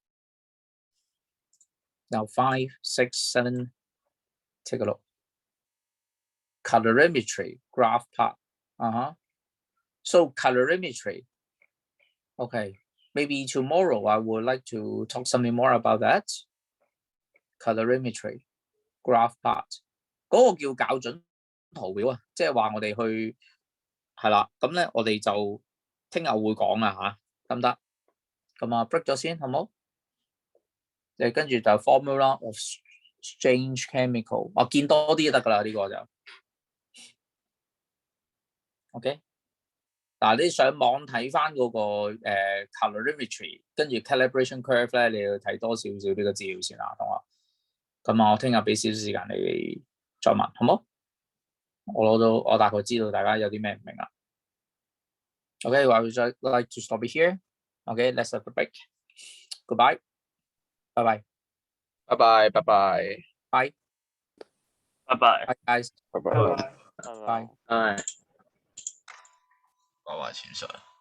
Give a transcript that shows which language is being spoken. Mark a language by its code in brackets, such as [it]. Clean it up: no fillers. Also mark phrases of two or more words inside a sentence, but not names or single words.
[en] Now 5, 6, 7, take a look. Colorimetry, graph part. So colorimetry. Okay, maybe tomorrow I would like to talk something more about that. Colorimetry, graph part. [yue] 嗰個叫校準圖表啊，即係話我哋去係啦，咁咧我哋就聽日會講啊嚇，得唔得？咁啊 break 咗先，好冇？你跟住就 [en] formula of exchange chemical， [yue] 我見多啲就得㗎啦，呢個就 OK。嗱，你上網睇翻嗰個calorimetry， 跟住 [en] calibration curve [yue] 咧，你要睇多少少呢個資料先啦，同學。咁我聽日俾少少時間你再問，好冇？我大概知道大家有啲咩唔明啦。 [en] Okay, I would like to stop it here. Okay, let's have a break. Goodbye. Bye bye. Bye bye. Bye bye. Bye bye. Bye guys. Bye bye. Bye. [yue] 係。講話前述。